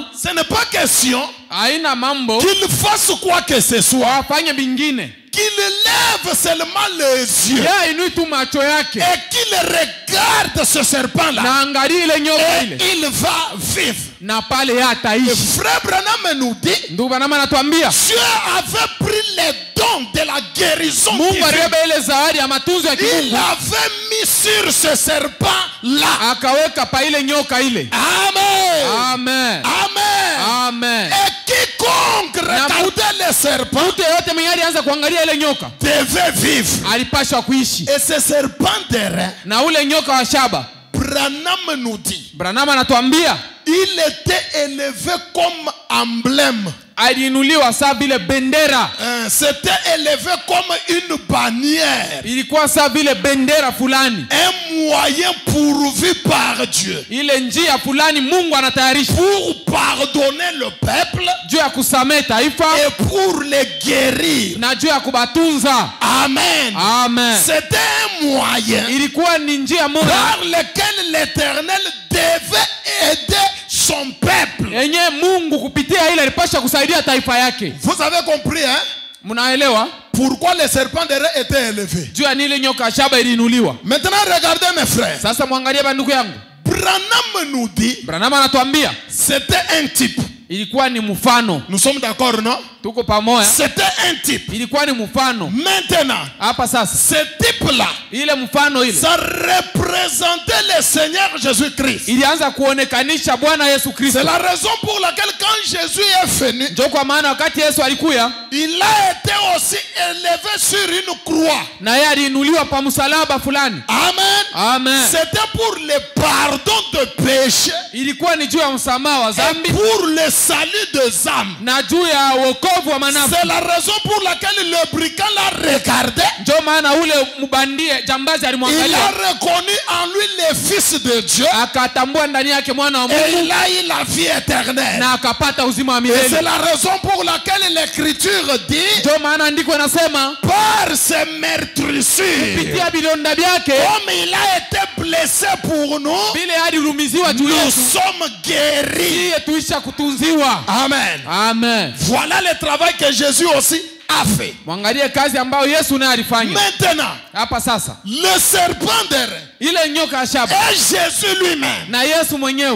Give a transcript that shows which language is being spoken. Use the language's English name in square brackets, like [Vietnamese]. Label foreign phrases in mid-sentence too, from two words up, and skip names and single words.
[French] ce n'est pas question [Swahili] haina mambo [French] qu'il fasse quoi que ce soit, [Swahili] afanye bingine, [French] qu'il lève seulement les yeux [Swahili] yeye inui tu macho yake [French] et qu'il regarde ce serpent-là. [Swahili] na angalie ile nyoka [French] Et [Swahili] ile, [French] il va vivre. [Swahili] na pale yeye [French] Et [Swahili] ataishi. [French] frère Branham nous dit, [Swahili] Ndugu Branham anatuambia [French] Dieu avait pris les dons de la guérison [Swahili] Mungu [French] divine. [Swahili] alibeba ile zawadi ya matunzo ya [French] Il [Swahili] kimungu, [French] avait mis sur ce serpent-là. [Swahili] akaweka pa ile nyoka ile. [French] Amen. [Swahili] Amen. [French] Amen. [Swahili] Amen. [French] Et quiconque regardait le serpent [Swahili] Mtu yeyote mwenye alianza kuangalia ile nyoka [French] devait vivre. [Swahili] alipashwa kuishi. [French] Et ce serpent d'airain, [Swahili] Na ule nyoka wa shaba, [French] Branham nous dit, [Swahili] Branham anatuambia [French] il était élevé comme emblème. [Swahili] aliinuliwa saa vile bendera, [French] C'était élevé comme une bannière. [Swahili] ilikuwa saa vile bendera fulani, [French] Un moyen pourvu par Dieu [Swahili] ile njia fulani Mungu anatayarisha [French] pour pardonner le peuple [Swahili] juu ya kusamehe taifa [French] et pour les guérir. [Swahili] na juu ya kubatunza. [French] Amen. [Swahili] Amen. [French] C'était un moyen [Swahili] Ilikuwa ni njia moja [French] par lequel l'Éternel devait aider son peuple. [Swahili] yenye Mungu kupitia ile alipasha kusaidia taifa yake. [French] Vous avez compris, hein? [Swahili] Mnaelewa [French] Pourquoi les serpents d'airain étaient élevés? [Swahili] juu ya nile nyoka ya shaba iliinuliwa. [French] Maintenant, regardez mes frères. [Swahili] Sasa mwangalie bandugu yangu, [French] Branham nous dit, [Swahili] Branham anatuambia [French] c'était un type. [Swahili] ilikuwa ni mfano. [French] Nous sommes d'accord, non? [Swahili] Tuko pamoja, [French] C'était un type. [Swahili] ilikuwa ni mfano. [French] Maintenant, [Swahili] Hapa sasa [French] ce type-là, [Swahili] ile mfano ile [French] ça représentait le Seigneur Jésus-Christ. [Swahili] ilianza kuonekanisha Bwana Yesu Kristo. [French] C'est la raison pour laquelle quand Jésus est venu, [Swahili] Ndio kwa maana wakati Yesu alikuya, [French] il a été aussi élevé sur une croix. [Swahili] na yeye aliinuliwa pa msalaba fulani. [French] Amen. [Swahili] Amen. [French] C'était pour le pardon de péché, [Swahili] Ilikuwa ni juu ya msamaha wa [French] et [Swahili] dhambi [French] pour le salut des âmes. [Swahili] na juu ya wokovu wa manafsi. [French] C'est la raison pour laquelle le brigand l'a regardé. [Swahili] Ndio maana ule mbandie jambazi [French] Il a [Swahili] alimwangalia, [French] reconnu en lui le Fils de Dieu [Swahili] akatambua ndani yake mwana wa [French] et [Swahili] Mungu [French] il a eu la vie éternelle. [Swahili] na akapata uzima wa [French] Et c'est [Swahili] milele. [French] la raison pour laquelle l'Écriture dit, [Swahili] Ndio maana andiko inasema [French] par ses meurtrissures, [Swahili] kupitia vidonda vyake [French] comme il a été blessé pour nous, [Swahili] vile alilumiziwa juu [French] nous [Swahili] yetu, [French] sommes guéris. [Swahili] iye tuisha kutunziwa. [French] Amen. [Swahili] Amen. [French] Voilà le travail que Jésus aussi a fait. [Swahili] Mwangalie kazi ambayo Yesu naye alifanya. [French] Maintenant, [Swahili] Hapa sasa, [French] le serpent d'airain [Swahili] ile nyoka ya shaba [French] et Jésus lui-même, [Swahili] na Yesu mwenyewe,